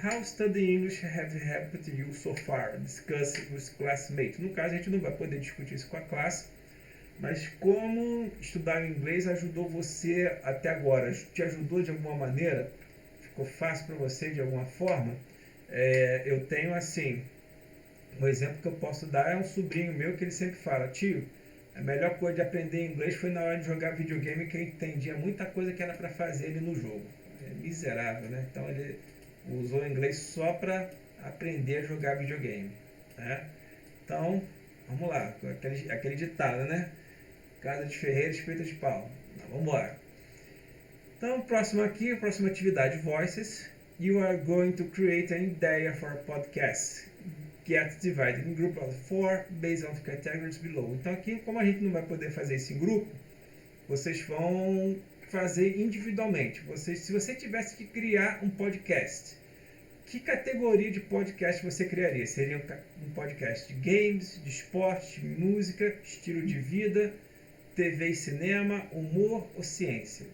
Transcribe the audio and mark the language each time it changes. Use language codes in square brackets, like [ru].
[en] How studying English have helped you so far? Discuss with classmates. [pt] No caso, a gente não vai poder discutir isso com a classe, mas como estudar inglês ajudou você até agora? Te ajudou de alguma maneira? Ficou fácil para você de alguma forma? Eu tenho assim, um exemplo que eu posso dar é um sobrinho meu que ele sempre fala: tio, a melhor coisa de aprender inglês foi na hora de jogar videogame, que eu entendia muita coisa que era para fazer ele no jogo. É miserável, né? Então ele usou o inglês só para aprender a jogar videogame, né? Então, vamos lá, aquele ditado, né? Casa de ferreiro, espeto de pau. Vamos embora. Então, próxima atividade, Voices. [en] You are going to create an idea for a podcast. Get divided in groups of 4 based on the categories below. [pt] Então, aqui, como a gente não vai poder fazer isso em grupo, vocês vão fazer individualmente. Se você tivesse que criar um podcast, que categoria de podcast você criaria? Seria um podcast de games, de esporte, de música, estilo de vida, TV e cinema, humor ou ciência?